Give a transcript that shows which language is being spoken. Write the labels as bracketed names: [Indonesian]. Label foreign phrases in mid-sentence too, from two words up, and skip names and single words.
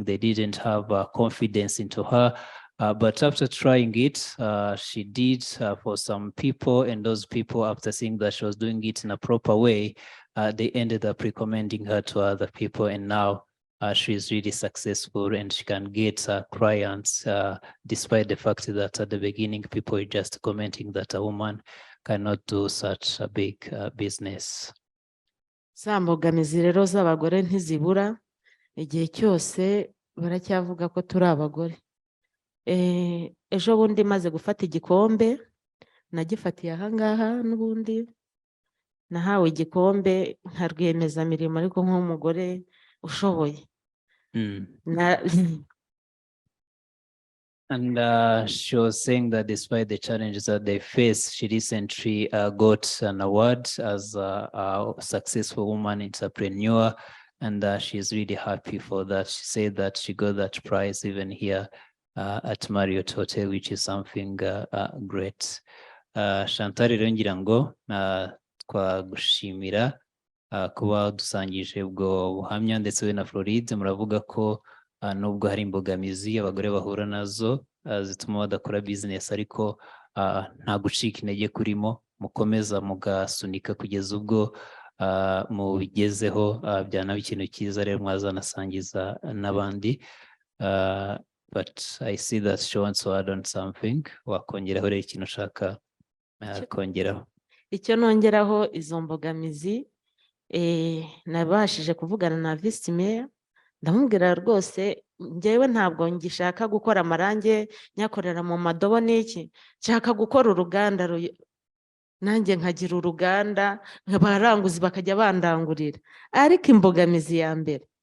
[English] They didn't have confidence into her. But after trying it, she did for some people, and those people, after seeing that she was doing it in a proper way, they ended up recommending her to other people, and now she's really successful, and she can get clients, despite the fact that at the beginning people were just commenting that a woman cannot do such a big business. [Kinyarwanda] Za mbogamizi rero z'abagore ntizibura, igihe cyose baracyavuga ko turi abagore. Ejo bundi maze gufata igikombe, nagifatiye aha ngaha, n'ubundi nahawe igikombe nka rwiyemezamirimo ariko nk'umugore ushoboye. [English] And she was saying that despite the challenges that they face, she recently got an award as a successful woman entrepreneur, and she's really happy for that. She said that she got that prize even here at Marriott Hotel, which is something great. [Kinyarwanda] Chantal rero ngira ngo twagushimira kuba dusangije ubwo buhamya, ndetse we na Floride muravuga ko nubwo hari imbogamizi abagore bahura nazo zituma badakora business, ariko nta gucika intege kurimo, mukomeza mugasunika kugeza ubwo mubigezeho, byanaba ikintu cyiza rero mwazanasangiza n'abandi. [English] But I see that she wants to add on something. [Kinyarwanda] Wakongeraho rero ikintu ushaka kongeraho? Icyo nongeraho, izo mbogamizi nabashije kuvugana na visi meya ndamubwira rwose njyewe ntabwo ngishaka gukora amarangi nyakorera mu madobo n'iki, nshaka gukora uruganda nanjye nkagira uruganda nk'abaranguzi bakajya bandangurira, ariko imbogamizi ya mbere